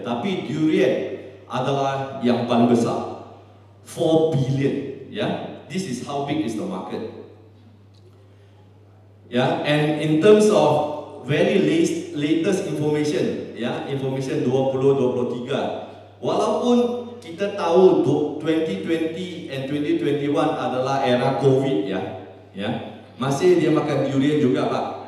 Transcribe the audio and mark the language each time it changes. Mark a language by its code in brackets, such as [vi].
[ms] Tapi durian adalah yang paling besar, 4 billion. [en] Yeah, this is how big is the market. Yeah, and in terms of very latest information, ya, information 2023. [ms] Walaupun kita tahu 2020 and 2021 adalah era COVID ya, masih dia makan durian juga Pak.